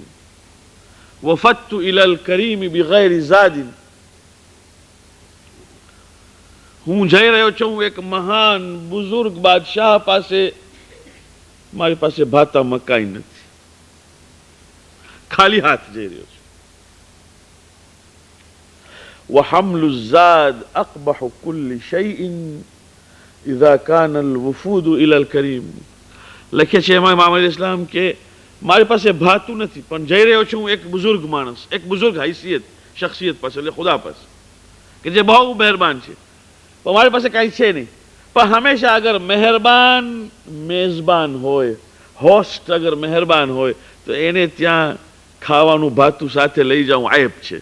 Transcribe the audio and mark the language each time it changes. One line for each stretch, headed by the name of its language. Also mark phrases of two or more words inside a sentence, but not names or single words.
Arabic: وفدت إلى الكريم بغير زاد,
Gujarati: હું જઈ રહ્યો છું એક મહાન બુઝુર્ગ બાદશાહ પાસે, મારી પાસે ભાતા મકાઈ નથી, ખાલી હાથ જઈ રહ્યો છું.
Arabic: وحمل الزاد أقبح كل شيء إذا كان الوفود إلى الكريم.
Gujarati: લખે છે એમાં ઇમામ અલી ઇસ્લામ કે મારી પાસે ભાતું નથી પણ જઈ રહ્યો છું એક બુઝુર્ગ માણસ, એક બુઝુર્ગ હૈસિયત શખ્સિયત પાસે, એટલે ખુદા પાસે કે જે બહુ મહેરબાન છે. પણ મારી પાસે કાંઈ છે નહીં. પણ હંમેશા અગર મહેરબાન મેઝબાન હોય, હોસ્ટ અગર મહેરબાન હોય તો એને ત્યાં ખાવાનું ભાતું સાથે લઈ જાઉં આયબ છે.